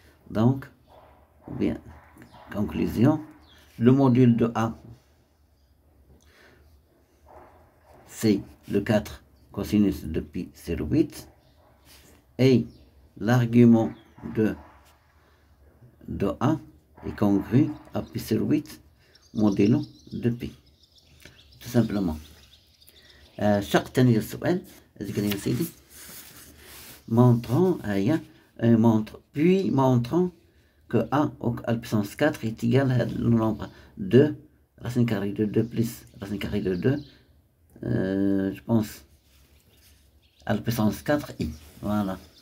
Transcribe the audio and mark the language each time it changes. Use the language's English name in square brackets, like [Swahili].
[French] Donc, bien, conclusion, le module de A, c'est le 4 cosinus de pi sur 8 et l'argument de de A est congru à pi sur 8 modulo de pi. Tout simplement. [Arabic] شق تاني للسؤال هذيك اللي نسيتي. [French] Montrons, puis montrons que A à la puissance 4 est égal à le nombre 2, racine carrée de 2 plus racine carrée de 2, je pense, à la puissance 4i. Voilà.